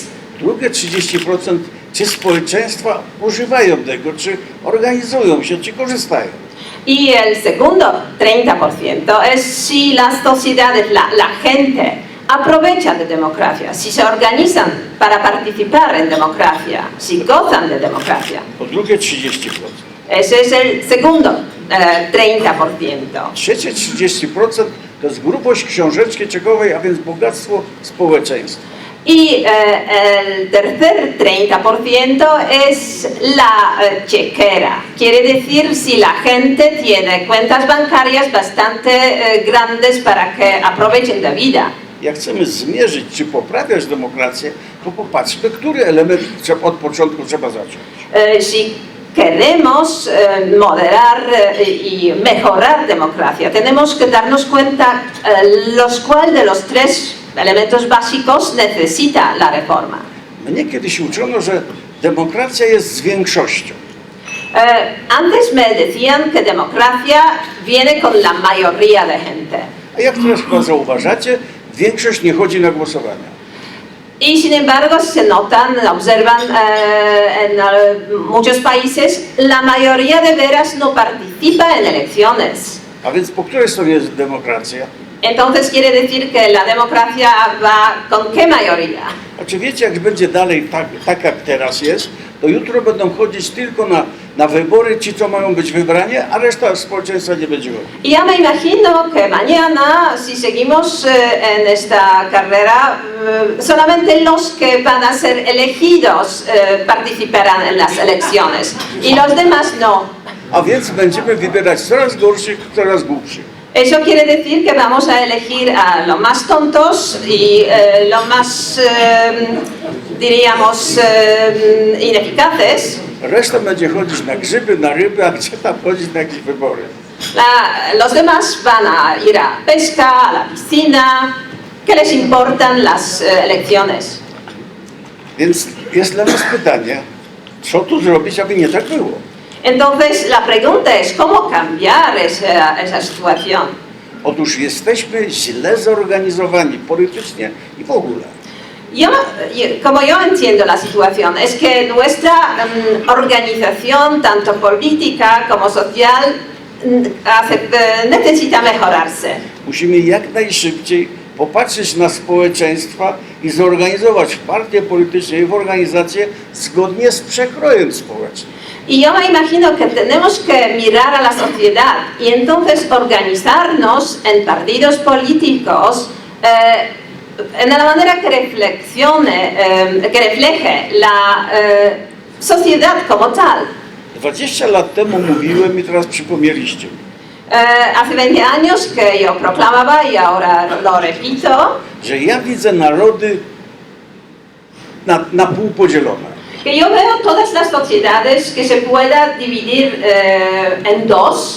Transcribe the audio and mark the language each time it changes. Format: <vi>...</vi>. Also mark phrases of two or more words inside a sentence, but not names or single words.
<pl>Drugie 30%, czy społeczeństwa używają tego, czy organizują się, czy korzystają.</pl> <es>Y el segundo 30% es si las sociedades, la gente aprovecha de democracia, si se organizan para participar en democracia, si gozan de democracia.</es> <pl>Po drugie 30%.</pl> <es>Ese es el segundo 30%.</es> <pl>Trzecie 30% to jest grubość książeczki czekowej, a więc bogactwo społeczeństwa.</pl> <es>Y el tercer 30% es la chequera. Quiere decir si la gente tiene cuentas bancarias bastante grandes para que aprovechen de vida.</es> <pl>Jak chcemy zmierzyć, czy poprawiać demokrację, to popatrzmy, który element od początku trzeba zacząć.</pl> <es>Si queremos moderar y mejorar democracia, tenemos que darnos cuenta cuál de los 3 elementos básicos necesita la reforma.</es> <pl>Mnie kiedyś uczono, że demokracja jest z większością.</pl> <es>Antes me decían que democracia viene con la mayoría de gente.</es> <pl>A jak teraz chyba zauważacie, większość nie chodzi na głosowania.</pl> <es>Y sin embargo se observan en muchos países, la mayoría de veras no participa en elecciones.</es> <pl>A więc po której stronie jest demokracja?</pl> <es>Entonces quiere decir que la democracia va con qué mayoría.</es> <pl>A czy wiecie, jak będzie dalej tak jak teraz jest, to jutro będą chodzić tylko na wybory ci, co mają być wybrani, a reszta społeczeństwa nie będzie chodzić.</pl> <es>Y ya me imagino que mañana, si seguimos en esta carrera, solamente los que van a ser elegidos participarán en las elecciones y los demás no.</es> <pl>A więc będziemy wybierać coraz gorszych, coraz głupszych.</pl> <es>Eso quiere decir que vamos a elegir a los más tontos y los más, diríamos, ineficaces.</es> <pl>Reszta będzie chodzić na grzyby, na ryby, a gdzie tam chodzić na jakieś wybory?</pl> <es>Los demás van a ir a pesca, a la piscina. ¿Qué les importan las elecciones?</es> <pl>Więc jest dla nas pytanie, co tu zrobić, aby nie tak było?</pl> <es>Entonces la pregunta es cómo cambiar esa situación.</es> <pl>Otóż jesteśmy źle zorganizowani politycznie i w ogóle.</pl> <es>Como yo entiendo la situación, es que nuestra organización, tanto política como social, necesita mejorarse.</es> <pl>Musimy jak najszybciej popatrzeć na społeczeństwa i zorganizować w partie polityczne i w organizacje zgodnie z przekrojem społecznym.</pl> <es>Y yo me imagino que tenemos que mirar a la sociedad y entonces organizarnos en partidos políticos de la manera que refleje la sociedad como tal.</es> <pl>20 lat temu mówiłem i teraz przypomnieliście mi,</pl> <es>Hace 20 años que yo proclamaba y ahora lo repito,</es> <pl>że ja widzę narody na pół podzielone.</pl> <es>que yo veo todas las sociedades que se pueda dividir en dos.</es>